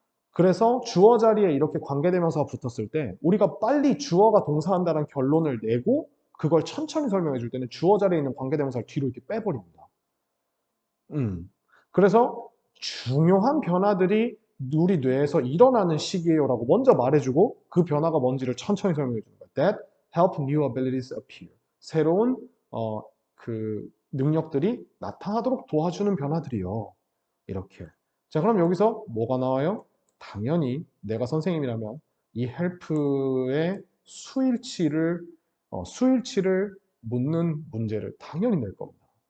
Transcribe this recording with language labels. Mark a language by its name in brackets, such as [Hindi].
[Korean] 그래서 주어 자리에 이렇게 관계대명사가 붙었을 때 우리가 빨리 주어가 동사한다는 결론을 내고 그걸 천천히 설명해 줄 때는 주어 자리에 있는 관계대명사를 뒤로 이렇게 빼버립니다. 그래서 중요한 변화들이 우리 뇌에서 일어나는 시기예요라고 먼저 말해주고 그 변화가 뭔지를 천천히 설명해 주는 거예요. [English] That help new abilities appear. [Korean] 새로운 그 능력들이 나타나도록 도와주는 변화들이요. 이렇게. 자, 그럼 여기서 뭐가 나와요? 당연히 내가 선생님이라면 이 help의 수일치를 묻는 문제를 당연히 낼 겁니다.